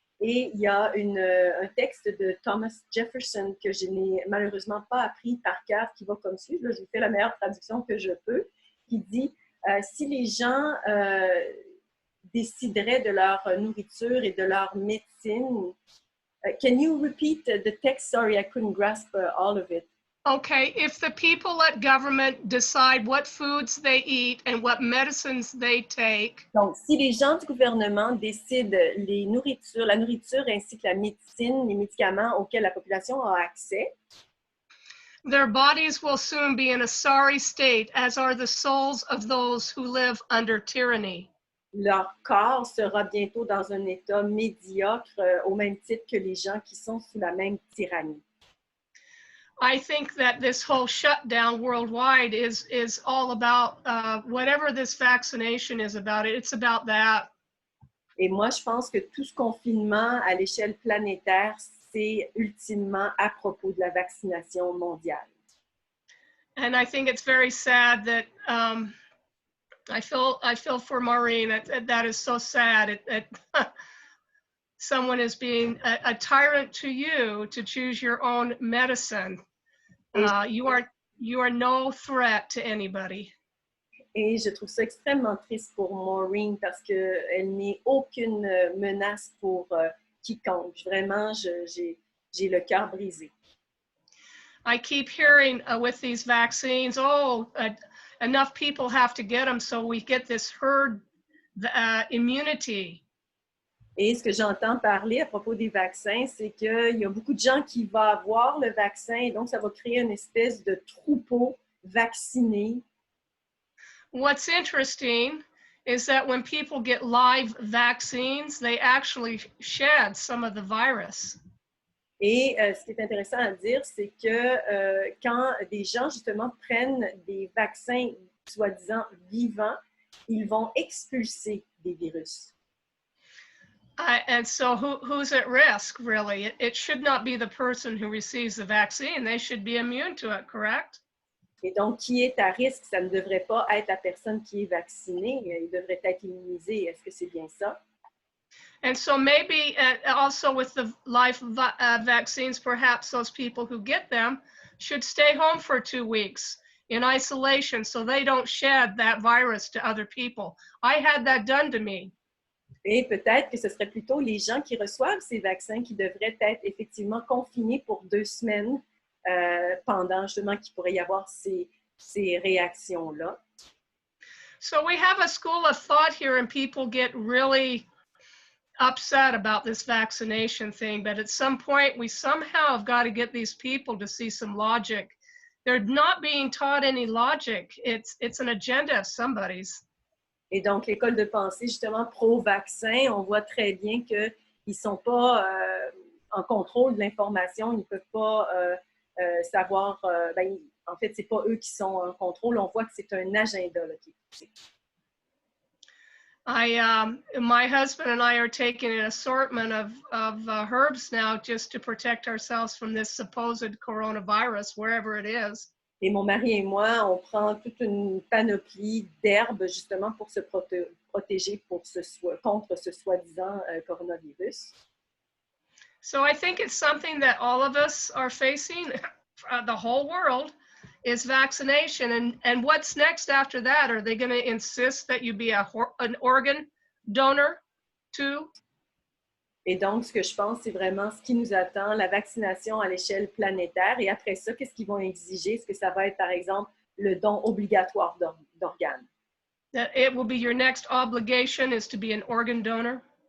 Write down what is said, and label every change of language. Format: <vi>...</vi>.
<fr>Et il y a un texte de Thomas Jefferson que je n'ai malheureusement pas appris par cœur, qui va comme suit. Là, je vous fais la meilleure traduction que je peux, qui dit si les gens décideraient de leur nourriture et de leur médecine.</fr> <en>Can you repeat the text? Sorry, I couldn't grasp all of it. Okay, if the people let government decide what foods they eat and what medicines they take.</en> <fr>Donc, si les gens du gouvernement décident la nourriture ainsi que la médecine, les médicaments auxquels la population a accès,</fr> <en>their bodies will soon be in a sorry state, as are the souls of those who live under tyranny.</en> <fr>Leur corps sera bientôt dans un état médiocre, au même titre que les gens qui sont sous la même tyrannie.</fr> <en>I think that this whole shutdown worldwide is all about whatever this vaccination is about. It's about that.</en> <fr>Et moi, je pense que tout ce confinement à l'échelle planétaire, c'est ultimement à propos de la vaccination mondiale.</fr> <en>And I think it's very sad that I feel for Maureen. That is so sad. Someone is being a tyrant to you to choose your own medicine. You are no threat to anybody.</en> <fr>Et je trouve ça extrêmement triste pour Maureen parce qu'elle n'est aucune menace pour quiconque. Vraiment, j'ai le cœur brisé.</fr> <en>I keep hearing with these vaccines, enough people have to get them so we get this herd immunity.</en> <fr>Et ce que j'entends parler à propos des vaccins, c'est qu'il y a beaucoup de gens qui vont avoir le vaccin et donc ça va créer une espèce de troupeau vacciné.</fr> <en>What's interesting is that when people get live vaccines, they actually shed some of the virus.</en> <fr>Et ce qui est intéressant à dire, c'est que quand des gens, justement, prennent des vaccins soi-disant vivants, ils vont expulser des virus.</fr> <en>And so who's at risk, really? It should not be the person who receives the vaccine. They should be immune to it, correct?</en> <fr>Et donc, qui est à risque? Ça ne devrait pas être la personne qui est vaccinée. Il devrait être immunisé. Est-ce que c'est bien ça?</fr> <en>And so maybe also with the live vaccines, perhaps those people who get them should stay home for 2 weeks in isolation so they don't shed that virus to other people. I had that done to me.</en> <fr>Et peut-être que ce serait plutôt les gens qui reçoivent ces vaccins qui devraient être effectivement confinés pour 2 semaines pendant justement qu'il pourrait y avoir ces réactions-là.</fr> <en>So we have a school of thought here and people get really upset about this vaccination thing, but at some point we somehow have got to get these people to see some logic. They're not being taught any logic. It's an agenda of somebody's.</en> <fr>Et donc, l'école de pensée, justement, pro-vaccin, on voit très bien qu'ils ne sont pas en contrôle de l'information, ils ne peuvent pas savoir, en fait, ce n'est pas eux qui sont en contrôle, on voit que c'est un agenda là, qui est poussé.</fr> <en>My husband and I are taking an assortment of herbs now just to protect ourselves from this supposed coronavirus, wherever it is.</en> <fr>Et mon mari et moi, on prend toute une panoplie d'herbes justement pour se protéger contre ce soi-disant coronavirus.</fr> <en>So I think it's something that all of us are facing, the whole world, is vaccination. And what's next after that? Are they going to insist that you be an organ donor too?</en> <fr>Et donc, ce que je pense, c'est vraiment ce qui nous attend, la vaccination à l'échelle planétaire. Et après ça, qu'est-ce qu'ils vont exiger? Est-ce que ça va être, par exemple, le don obligatoire d'organes?</fr> <en>That it will be your next obligation is to be an organ donor?</en>